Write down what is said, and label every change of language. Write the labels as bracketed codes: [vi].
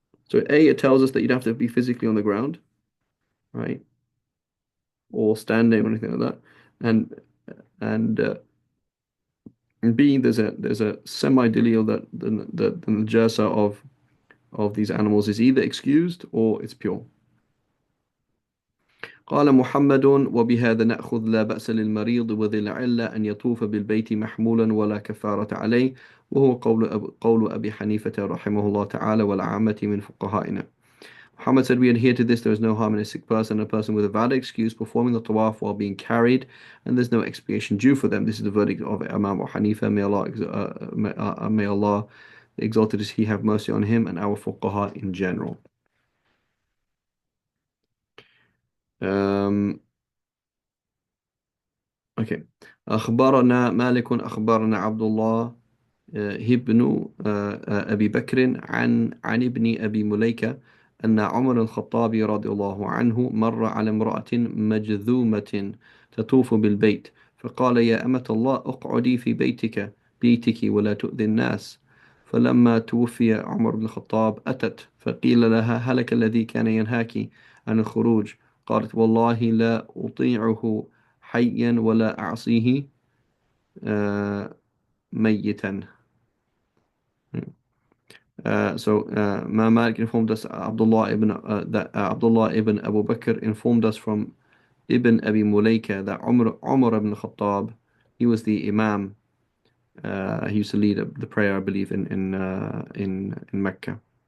[en] So A, it tells us that you'd have to be physically on the ground, right, or standing or anything like that, and and uh, and B, there's a semi-delial that the najasa of these animals is either excused or it's pure. [ar] قال محمد وبهذا نأخذ لا بأس للمريض وذي العلة أن يطوف بالبيت محمولا ولا كفارة عليه وهو قول أبي حنيفة رحمه الله تعالى والعامة من فقهائنا. [en] Muhammad said, we adhere to this. There is no harm in a sick person and a person with a valid excuse performing the tawaf while being carried, and there's no expiation due for them. This is the verdict of Imam Abu Hanifa. May Allah, the exalted is He, have mercy on him and our fuqaha in general. Um, okay. [ar] أخبرنا مالك أخبرنا عبد الله ابن أبي بكر عن ابن أبي مليكة أن عمر الخطاب رضي الله عنه مر على امرأة مجذومة تطوف بالبيت فقال يا أمة الله اقعدي في بيتك ولا تؤذي الناس. فلما توفي عمر بن الخطاب أتت فقيل لها هلك الذي كان ينهاك عن الخروج. قالت والله لا أطيعه حيا ولا أعصيه ميتا. [en] Malik informed us that Abdullah ibn Abu Bakr informed us from Ibn Abi Mulaika that Umar ibn Khattab, he was the Imam. He used to lead the prayer, I believe, in Mecca.